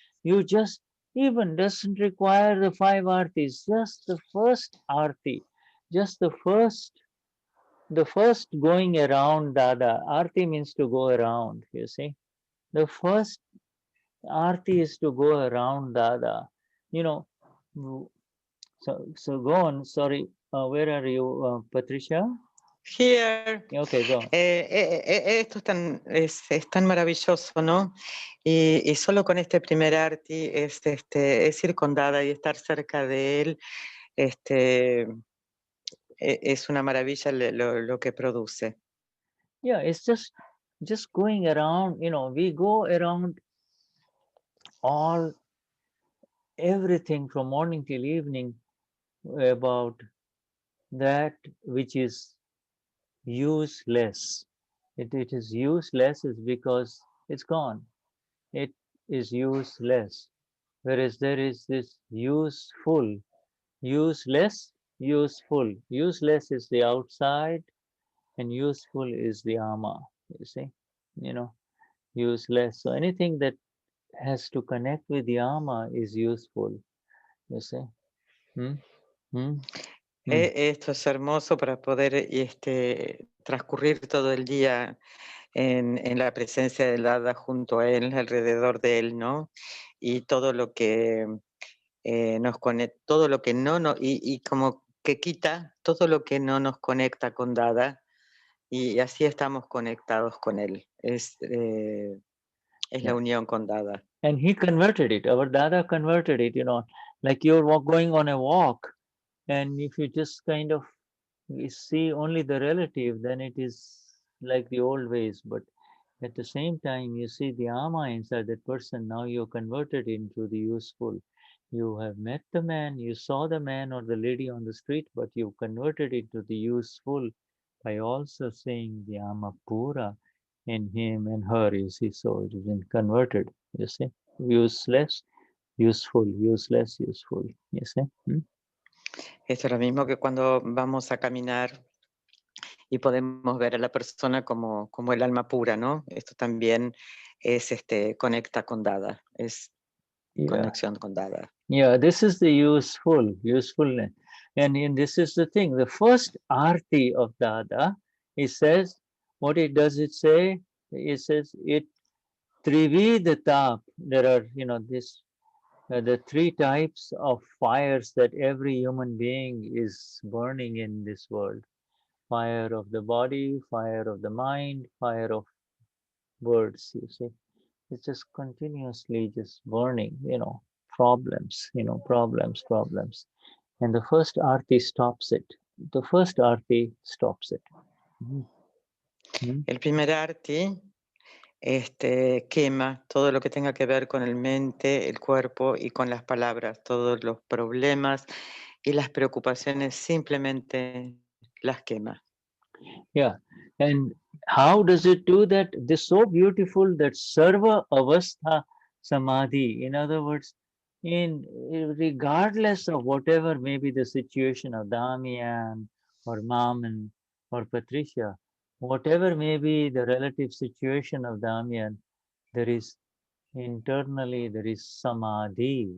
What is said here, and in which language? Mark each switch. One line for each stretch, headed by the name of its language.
English: You just even doesn't require the 5 artis, just the first arti, just the first going around Dada. Arti means to go around, you see. The first arti is to go around Dada. You know, so go on. Sorry, where are you, Patricia? Here. Okay, go.
Spanish: Esto es tan maravilloso, ¿no? Y solo con este primer arti es ir con Dada y estar cerca de él, es una maravilla lo que produce.
English: Yeah, it's just going around, you know, we go around everything from morning till evening about that which is useless. It is useless is because it's gone. It is useless. Whereas there is this useful, useless, useful. Useless is the outside and useful is the ama, you see, you know, useless. So anything that has to connect with the ama is useful, you see.
Spanish: Esto es hermoso para poder transcurrir todo el día en la presencia del Dada junto a él, alrededor de él, ¿no? Y todo lo que nos conecta, todo lo que y como que quita todo lo que no nos conecta con Dada, y así estamos conectados con él. Es la unión con Dada.
English: And he converted it. Our Dada converted it, you know, like you're going on a walk, and if you just kind of see only the relative, then it is like the old ways. But at the same time, you see the ama inside that person. Now you're converted into the useful. You have met the man, you saw the man or the lady on the street, but you converted it to the useful by also saying the Amapura in him and her, you see, so it has been converted, you see. Useless, useful, useless, useful, you see.
Spanish: Esto es lo mismo que cuando vamos a caminar y podemos ver a la persona como el alma pura, ¿no? Esto también es conecta con Dada, es conexión con Dada.
English: Yeah, this is the usefulness. And this is the thing, the first arti of Dada, it says, what it does it say? It says, it Trividhatap, there are, this the three types of fires that every human being is burning in this world. Fire of the body, fire of the mind, fire of words, you see. It's just continuously just burning, problems, problems. And the first arti stops it. The first arti stops it.
Spanish: El primer arti quema todo lo que tenga que ver con el mente, el cuerpo y con las palabras, todos los problemas y las preocupaciones simplemente las quema.
English: Yeah, and how does it do that? This is so beautiful that Sarva Avastha Samadhi. In other words, regardless of whatever may be the situation of Damian or Maman or Patricia, whatever may be the relative situation of Damian, there is internally there is Samadhi.